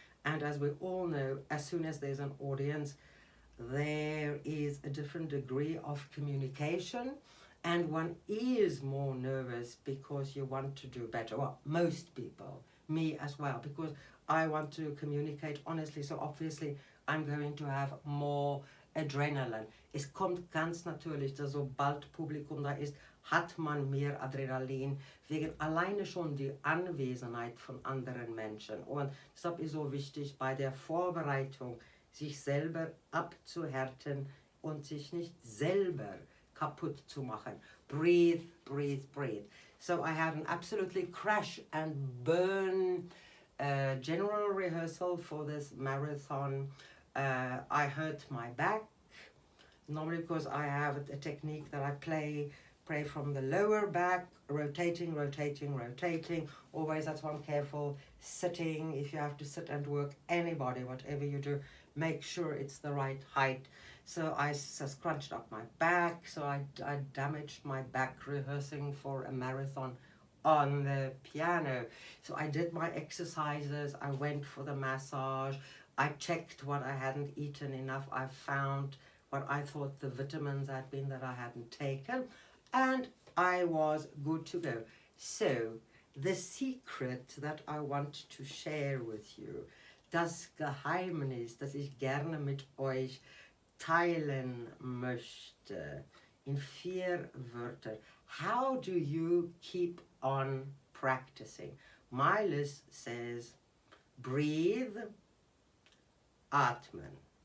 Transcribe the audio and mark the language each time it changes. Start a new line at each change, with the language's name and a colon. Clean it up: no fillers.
English: And as we all know, as soon as there's an audience, there is a different degree of communication, and one is more nervous because you want to do better. Well, most people, me as well, because I want to communicate honestly, so obviously I'm going to have more Adrenalin.
German: Es kommt ganz natürlich, dass sobald Publikum da ist, hat man mehr Adrenalin, wegen alleine schon die Anwesenheit von anderen Menschen. Und deshalb ist so wichtig bei der Vorbereitung, sich selber abzuhärten und sich nicht selber kaputt zu machen.
English: Breathe, breathe, breathe. So I had an absolutely crash and burn general rehearsal for this marathon. I hurt my back, normally because I have a technique that I pray from the lower back, rotating, rotating, rotating. Always, that's why I'm careful. Sitting, if you have to sit and work, anybody, whatever you do, make sure it's the right height. So I scrunched up my back, so I damaged my back rehearsing for a marathon on the piano. So I did my exercises, I went for the massage, I checked what I hadn't eaten enough, I found what I thought the vitamins had been that I hadn't taken, and I was good to go. So the secret that I want to share with you,
German: das Geheimnis, das ich gerne mit euch teilen möchte, in 4 Wörter.
English: How do you keep on practicing? My list says breathe, atmen.